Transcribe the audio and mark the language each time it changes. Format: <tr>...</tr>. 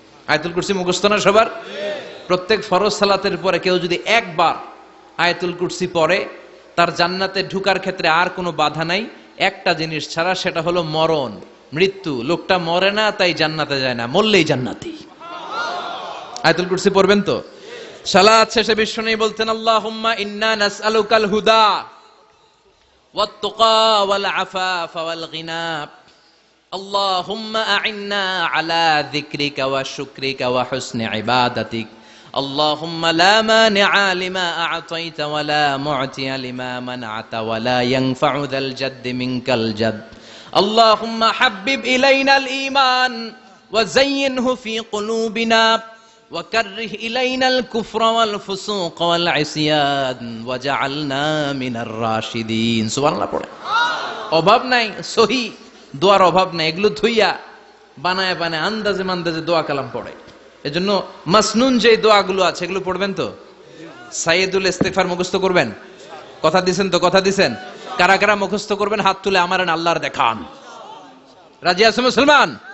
<bn>আয়াতুল কুরসি মুখস্থ না সবার? প্রত্যেক ফরজ সালাতের পরে কেউ যদি একবার আয়াতুল কুরসি পড়ে, তার জান্নাতে ঢুকার ক্ষেত্রে আর কোনো বাধা নাই, একটা জিনিস ছাড়া, সেটা হলো মরণ, মৃত্যু। লোকটা মরে না তাই জান্নাতে যায় না, মরলেই জান্নাতি। আয়াতুল কুরসি পড়বেন তো? সালাত শেষে বিশ্বনবী বলতেন</bn> <ar>আল্লাহুম্মা ইন্না নাসআলুকাল হুদা ওয়াত তুকা ওয়াল আফাফা ওয়াল গিনা আল্লাহুম্মা আ'ইন্না আলা যিকরিকা ওয়া শুকরিকা ওয়া হুসনি ইবাদাতিক اللهم لا مانع لما أعطيت ولا معطي لما منعت ولا ينفع ذا الجد منك الجد اللهم حبب إلينا الإيمان وزينه في قلوبنا وكره إلينا الكفر والفسوق والعصيان وجعلنا من الراشدين سبحان الله</ar> <bn>পড়ে। অভাব নাই, সহি দোয়ার অভাব নাই। এগুলো থুইয়া বানায় বানায় আন্দাজে মান্দাজে দোয়া কালাম পড়ে। এজন্য মাসনুন যে দোয়াগুলো আছে এগুলো পড়বেন তো? সাইয়্যিদুল ইস্তিগফার মুখস্থ করবেন? কথা দিছেন তো? কথা দিছেন? কারা কারা মুখস্থ করবেন হাত তুলে আমার আল্লাহর দেখান। রাজি আছো মুসলমান?</bn>